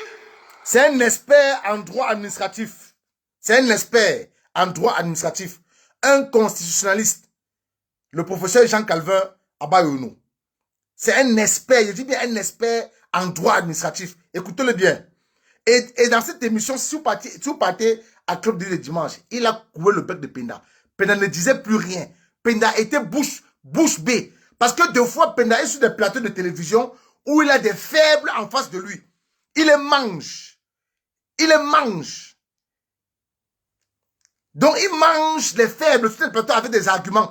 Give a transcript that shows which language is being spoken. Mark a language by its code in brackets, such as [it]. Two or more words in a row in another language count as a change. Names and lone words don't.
[fr] C'est un expert en droit administratif. C'est un expert en droit administratif. Un constitutionnaliste. Le professeur Jean Calvin Abayono. C'est un expert, je dis bien un expert en droit administratif. Écoutez-le bien. Et dans cette émission, si vous partez à Club de dimanche, il a couvert le bec de Penda. Penda ne disait plus rien. Penda était bouche bée. Parce que deux fois, Penda est sur des plateaux de télévision où il a des faibles en face de lui. Il les mange. Il les mange. Donc, il mange les faibles sur des plateaux avec des arguments.